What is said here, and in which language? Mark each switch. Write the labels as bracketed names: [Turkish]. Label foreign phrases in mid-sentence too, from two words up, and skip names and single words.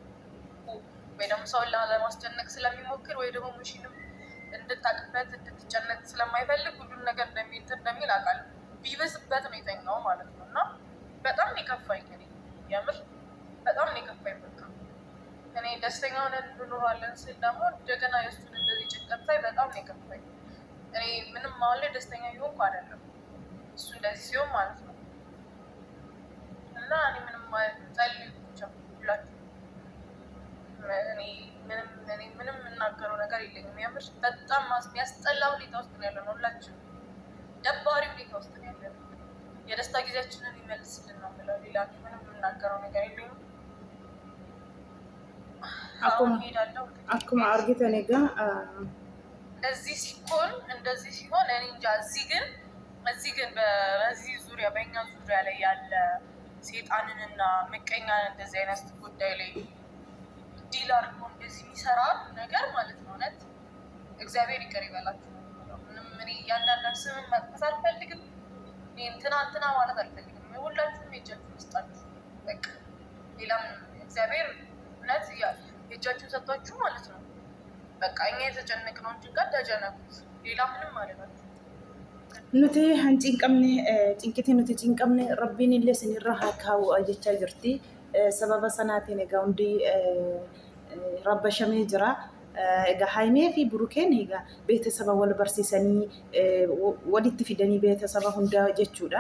[Amharic] ወይ ደግሞ ሰውን ለማስጨነቅ ስለሚሞክር ወይ ደግሞ ሙሽንም እንድታቅበት እንድትጨነቅ ስለማይፈልግ ሁሉን ነገር እንደሚል አውቃለሁ። ቢበስበት ነው የተኛው ማለት ነው እና በጣም የከፋኝ እኔ የምር በጣም የከፋኝ በቃ እኔ ደስተኛ ሆነን እንኖራለን ስል ደግሞ እንደገና የእሱን እንደዚህ ጭንቀት ሳይ በጣም የከፋኝ እኔ ምንም አሁን ላይ ደስተኛ ይሆንኩ አይደለም እሱ እንደዚህ ሲሆን ማለት ነው እና እኔ ምንም ጸልዩ ብቻ ሁላችሁ እኔ ምንም የምናገረው ነገር የለኝም። የምር በጣም የሚያስጠላ ሁኔታ ውስጥ ነው ያለነው ሁላችንም ደባሪ ሁኔታ ውስጥ ነው ያለነው። የደስታ ጊዜያችንን ይመልስልን ነው የምለው ሌላ ምንም የምናገረው ነገር የለኝም። [Oromo] akkuma argitan egaa [Amharic] እንደዚህ ሲሆን እኔ እንጃ እዚህ ግን በዚህ ዙሪያ በእኛ ዙሪያ ላይ ያለ ሴጣንንና ምቀኛን እንደዚህ አይነት ጉዳይ ላይ ዲል አድርጎ እንደዚህ የሚሰራ ነገር ማለት ነው እውነት እግዚአብሔር ይቅር ይበላችሁ። ምንም እኔ እያንዳንዳችሁ ስምን መጥፋት አልፈልግም። እንትና ማለት አልፈልግም። ሁላችሁም የእጃችሁን ይስጣችሁ። በቃ ሌላም እግዚአብሔር እውነት የእጃችሁን ሰጥቷችሁ ማለት ነው። በቃ እኛ የተጨነቅነውን ጭንቀት ተጨነቁት። ሌላ ምንም አለላችሁ [Oromo] nuti cinqiti nuti cinqamne rabbiin illee isinirra haa kaa'u jechaa jirti. Sababa sanaatiin egaa hundi rabbashamee jira. Egaa haimee fi burukeen egaa beeksisaba wal barsiisanii walitti fidanii beeksisaba hundaa jechuudha.